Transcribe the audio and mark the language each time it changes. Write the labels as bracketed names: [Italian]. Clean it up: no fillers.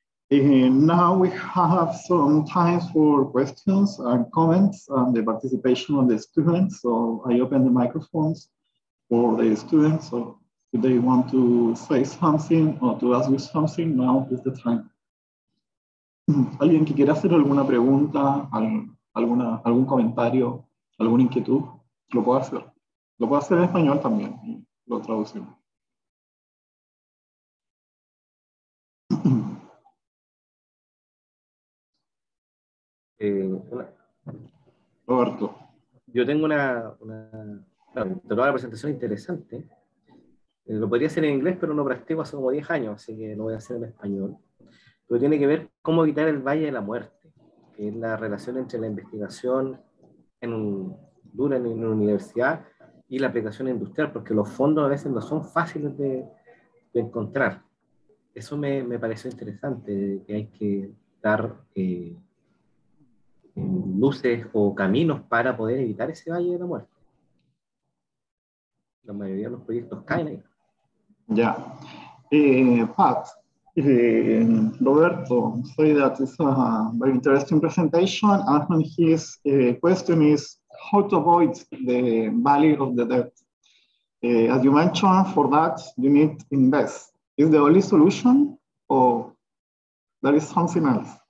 [English] Now we have some time for questions and comments and the participation of the students. So I open the microphones for the students. So if they want to say something or to ask you something, now is the time. [Spanish] ¿Alguien que quiera hacer alguna pregunta, algún comentario, alguna inquietud? Lo puedo hacer. Lo puedo hacer en español también y lo traducimos. Roberto. Yo tengo toda la presentación interesante. Lo podría hacer en inglés, pero no practico hace como 10 años, así que lo voy a hacer en español. Pero tiene que ver cómo evitar el valle de la muerte, que es la relación entre la investigación dura en una universidad y la aplicación industrial, porque los fondos a veces no son fáciles de encontrar. Eso me pareció interesante, que hay que dar luces o caminos para poder evitar ese valle de la muerte. La mayoría de los proyectos caen ahí. Ya. [English] Pat, Roberto said that it's a very interesting presentation, and his question is how to avoid the valley of the debt. As you mentioned, for that, you need to invest. Is the only solution, or there is something else?